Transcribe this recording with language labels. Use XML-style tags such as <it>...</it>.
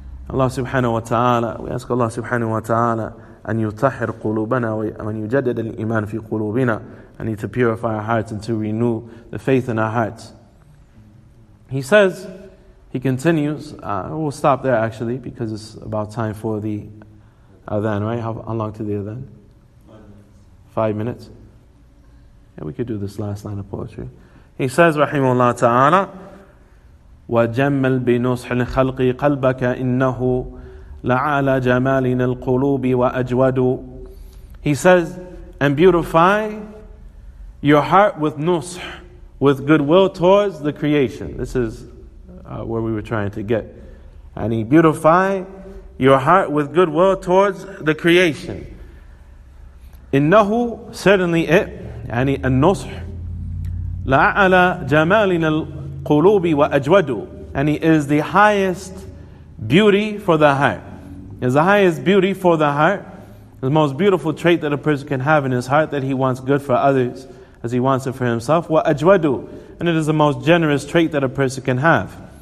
<en>Allah subhanahu wa ta'ala, we ask Allah subhanahu wa ta'ala</en> <ar>أن يطهر قلوبنا وأن يجدد الإيمان في قلوبنا,</ar> <en>and to purify our hearts and to renew the faith in our hearts. He says, he continues, we'll stop there actually because it's about time for the adhan, right? How long to the adhan? 5 minutes. Yeah, we could do this last line of poetry. He says,</en> <ar>Rahimahullah Ta'ala, وَجَمَّلْ بِنُصْحِ الْخَلْقِ قَلْبَكَ إِنَّهُ لَعَلَى جَمَالِنَا الْقُلُوبِ وَأَجْوَدُ.</ar> <en>He says, and beautify your heart with nusх, with goodwill towards the creation. This is where we were trying to get. And he beautify your heart with goodwill towards the creation.</en> <ar>إنه,</ar> <en>certainly it,</en> <ar>يعني النصح لَعَلَى جَمَالِنَا الْقُلُوبِ وَأَجْوَدُ.</ar> <en>And he is the highest beauty for the heart. Is the highest beauty for the heart. The most beautiful trait that a person can have in his heart, that he wants good for others as he wants it for himself.</en> <ar>وَأَجْوَدُ.</ar> <en>And it is the most generous trait that a person can have.</en>